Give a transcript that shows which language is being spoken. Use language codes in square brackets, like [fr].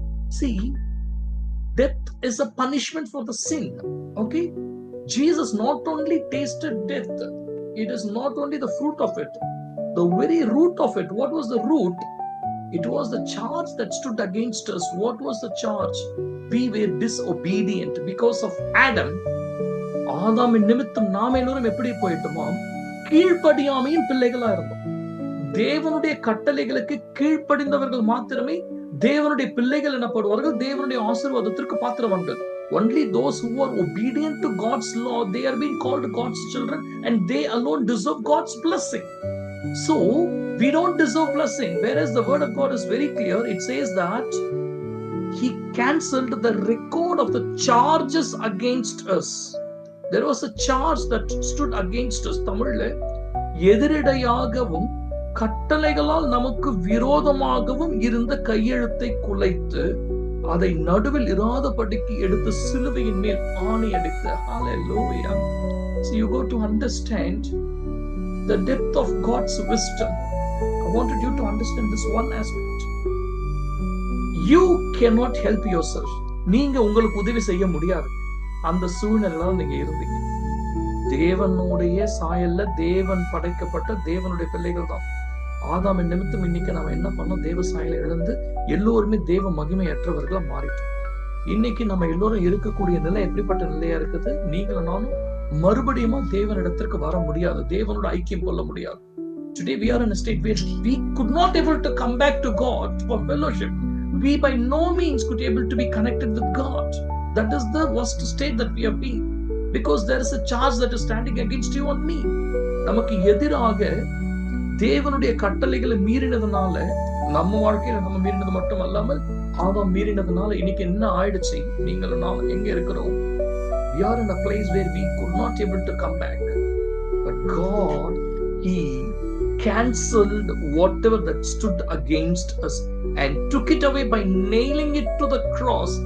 [en] See, death is a punishment for the sin. Okay? Jesus not only tasted death, it is not only the fruit of it, the very root of it. What was the root? It was the charge that stood against us. What was the charge? We were disobedient because of Adam. [ta] ஆதாமின் நிமித்தம் நாம் எல்லோரும் எப்படி போயிட்டோமோ கீழ்ப்படியாமையின் பிள்ளைகளா இருந்தோம். தேவனுடைய கட்டளைகளுக்கு கீழ்ப்படிந்தவர்கள் மாத்திரமே தேவனுடைய பிள்ளைகள் எனப்படுவார்கள், தேவனுடைய ஆசீர்வாதத்திற்கு பாத்திரவான்கள். [en] Only those who are obedient to God's law, they are being called God's children, and they alone deserve God's blessing. So we don't deserve blessing, whereas the word of God is very clear. It says that He cancelled the record of the charges against us. There was a charge that stood against us. [ta] தமிழ்ல எதிரடையாகவும் கட்டளைகளால் நமக்கு விரோதமாகவும் இருந்த கையெழுத்தை குலைத்து அதை நடுவில் இராதபடிக்கு எடுத்து சிலுவையின் மேல் ஆணி அடித்த. [en] Hallelujah. So you go to understand the depth of God's wisdom. I wanted you to understand this one aspect. You cannot help yourself. [ta] நீங்க உங்களுக்கு உதவி செய்ய முடியாது. அந்த சூழ்நிலையில நீங்க இருந்தீங்க. தேவனுடைய சாயல்ல தேவன் படைக்கப்பட்ட தேவனுடைய பிள்ளைகள் தான். ஆதாமின் நிமித்தம் இன்னைக்கு நாம என்ன பண்ணோம்? தேவ சாயலை இழந்து எல்லோருமே தேவ மகிமையற்றவர்களா மாறிட்டோம். இன்னைக்கு நம்ம எல்லோரும் இருக்கக்கூடிய நிலை எப்படிப்பட்ட நிலையா இருக்குது? நீங்களும் நானும் மறுபடியும் தேவனிடத்திற்கு வர முடியாது, தேவனோட ஐக்கியம் கொள்ள முடியாது. [en] Today we are in a state where we could not able to come back to God for fellowship. We by no means could able to be connected with God. That is the worst state that we have been, because there is a charge that is standing against you and me. [ta] நமக்கு எதிராக தேவனுடைய கட்டளைகளை மீறினதுனால, நம்ம வாழ்க்கையில நம்ம மீறினது மட்டும் அல்லாமல் ஆதாம் மீறினதுனால இன்னைக்கு என்ன ஆயிடுச்சு? நீங்களும் நாம எங்க இருக்கிறோம்? [en] We are in a place where we could not able to come back. But God, He cancelled whatever that stood against us and took it away by nailing it to the cross.